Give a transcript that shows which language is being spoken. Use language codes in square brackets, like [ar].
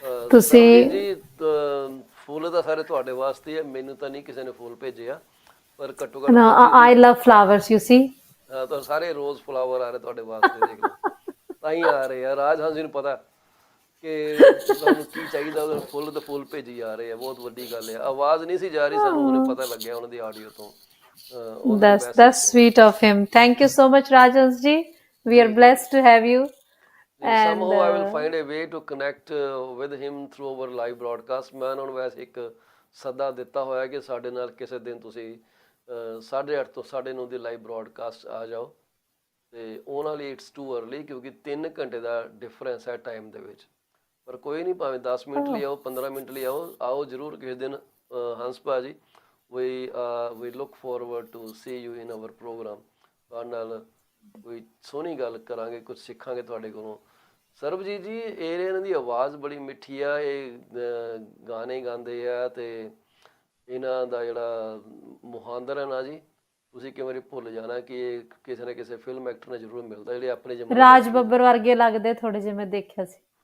[pa] ਤੁਸੀਂ ਜੀ ਫੁੱਲ ਤਾਂ ਸਾਰੇ ਤੁਹਾਡੇ ਵਾਸਤੇ ਹੈ, ਮੈਨੂੰ ਤਾਂ ਨਹੀਂ ਕਿਸੇ ਨੇ ਫੁੱਲ ਭੇਜਿਆ, ਪਰ ਘੱਟੋ ਘੱਟ [en] I love flowers you see, [pa] ਤਾਂ ਸਾਰੇ ਰੋਜ਼ ਫਲਾਵਰ ਆ ਰਹੇ ਤੁਹਾਡੇ ਵਾਸਤੇ, ਦੇਖ ਲਓ ਤਾਂ ਹੀ ਆ ਰਹੇ ਆ। ਰਾਜ ਹੰਸ ਜੀ ਨੂੰ ਪਤਾ ਕਿ ਤੁਹਾਨੂੰ ਕੀ ਚਾਹੀਦਾ, ਉਹ ਫੁੱਲ ਤਾਂ ਫੁੱਲ ਭੇਜੀ ਜਾ ਰਹੇ ਆ, ਬਹੁਤ ਵੱਡੀ ਗੱਲ ਹੈ। ਆਵਾਜ਼ ਨਹੀਂ ਸੀ ਜਾ ਰਹੀ, ਸਾਨੂੰ ਉਹਨੇ ਪਤਾ ਲੱਗਿਆ ਉਹਨਾਂ ਦੀ ਆਡੀਓ ਤੋਂ। [en] That's sweet of him. Thank you so much, Rajans ji. We are blessed to have you. And somehow I will find a way to connect with him through our live broadcast. [pa] ਮੈਂ ਉਹਨਾਂ ਨੂੰ ਵੈਸੇ ਇੱਕ ਸੱਦਾ ਦਿੱਤਾ ਹੋਇਆ ਕਿ ਸਾਡੇ ਨਾਲ ਕਿਸੇ ਦਿਨ ਤੁਸੀਂ 8:30 ਤੋਂ 9:30 ਦੀ ਲਾਈਵ ਬ੍ਰੌਡਕਾਸਟ ਆ ਜਾਓ। ਤੇ ਉਹਨਾਂ ਲਈ [en] it's too early, [pa] ਕਿਉਂਕਿ 3 ਘੰਟੇ ਦਾ ਡਿਫਰੈਂਸ ਹੈ ਟਾਈਮ ਦੇ ਵਿੱਚ। ਪਰ ਕੋਈ ਨਹੀਂ, ਭਾਵੇਂ 10 ਮਿੰਟ ਲਈ ਆਓ, 15 ਮਿੰਟ ਲਈ ਆਓ ਜ਼ਰੂਰ ਕਿਸੇ ਦਿਨ। [en] ਹੰਸ ਭਾਜੀ, we look forward to see you in our program. [pa] ਤੁਹਾਡੇ ਨਾਲ ਕੋਈ ਸੋਹਣੀ ਗੱਲ ਕਰਾਂਗੇ, ਕੁਝ ਸਿੱਖਾਂਗੇ ਤੁਹਾਡੇ ਕੋਲੋਂ। ਸਰਬਜੀਤ ਜੀ, ਇਹਨਾਂ ਦੀ ਆਵਾਜ਼ ਬੜੀ ਮਿੱਠੀ ਆ, ਇਹ ਗਾਣੇ ਗਾਉਂਦੇ ਆ ਤੇ ਇਹਨਾਂ ਦਾ ਜਿਹੜਾ ਮੁਹਾਂਦਰ ਹੈ ਨਾ ਜੀ, ਤੁਸੀਂ ਕਈ ਵਾਰੀ ਭੁੱਲ ਜਾਣਾ ਕਿ ਇਹ ਕਿਸੇ ਨਾ ਕਿਸੇ ਫਿਲਮ ਐਕਟਰ ਨਾਲ ਜ਼ਰੂਰ ਮਿਲਦਾ, ਜਿਹੜੇ ਆਪਣੇ ਜ਼ਮਾਨੇ ਰਾਜ ਬੱਬਰ ਵਰਗੇ ਲੱਗਦੇ ਥੋੜੇ ਜਿਹੇ, ਮੈਂ ਦੇਖਿਆ ਸੀ।